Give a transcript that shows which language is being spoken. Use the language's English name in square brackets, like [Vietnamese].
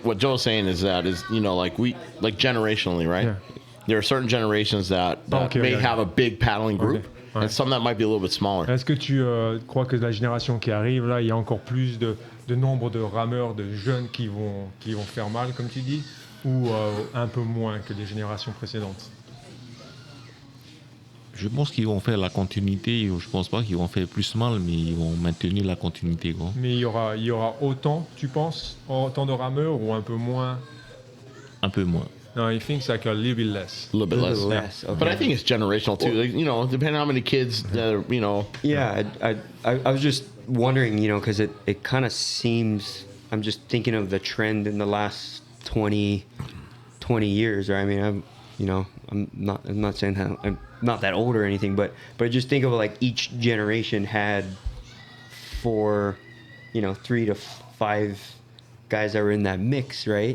[English] what Joe's saying is you know, like generationally, right? Yeah. There are certain generations that may have a big paddling group, [French] Ouais. [English] and some that might be a little bit smaller. [French] Est-ce que tu crois que la génération qui arrive, là, il y a encore plus de nombre de rameurs, de jeunes qui vont faire mal, comme tu dis, ou un peu moins que les générations précédentes? Je pense qu'ils vont faire la continuité. Je pense pas qu'ils vont faire plus mal, mais ils vont maintenir la continuité. Quoi. Mais il y aura autant, tu penses, autant de rameurs ou un peu moins? Un peu moins. [English] No, he thinks like a little bit less. A little bit less. Okay. But I think it's generational too. Like, you know, depending on how many kids that are, you know. Yeah, I was just wondering, you know, because it kind of seems, I'm just thinking of the trend in the last 20 years, right? I mean, I'm not saying that I'm not that old or anything, but I just think of like each generation had 3 to 5 guys that were in that mix, right?